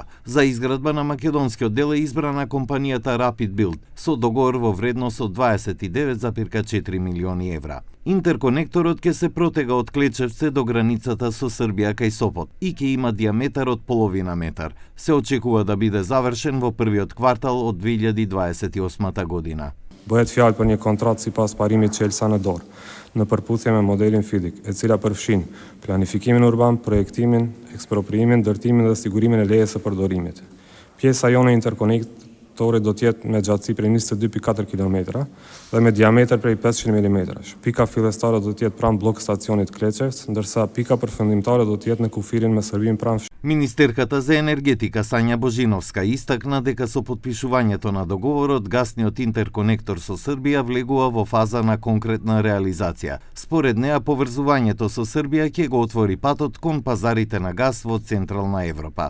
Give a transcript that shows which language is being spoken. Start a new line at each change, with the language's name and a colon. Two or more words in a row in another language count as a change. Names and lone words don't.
Macedonian: За изградба на македонскиот дел е избрана компанијата Rapid Build, со договор во вредност од 29,4 милиони евра. Интерконекторот ќе се протега од Клечевце до границата со Србија кај Сопот и ќе има диаметар од половина метар. Се очекува да биде завршен во првиот квартал од 2028 година.
Albanian: Bëhet fjalë për një kontratë sipas parimit që Elsa në dorë, në përputhje me modelin FIDIC, e cila përfshin planifikimin urban, projektimin, ekspropriimin, ndërtimin dhe sigurimin e lejes së përdorimit. Pjesa jone interkonektorit do të jetë me gjatësi prej 22,4 km dhe me diametër prej 500 mm. Pika fillestare do të jetë pranë blok stacionit Klečevc, ndërsa pika përfundimtare do të jetë në kufirin me Serbinë pranë.
Macedonian: Министерката за енергетика Сања Божиновска истакна дека со потпишувањето на договорот гасниот интерконектор со Србија влегува во фаза на конкретна реализација. Според неа поврзувањето со Србија ќе го отвори патот кон пазарите на гас во Централна Европа.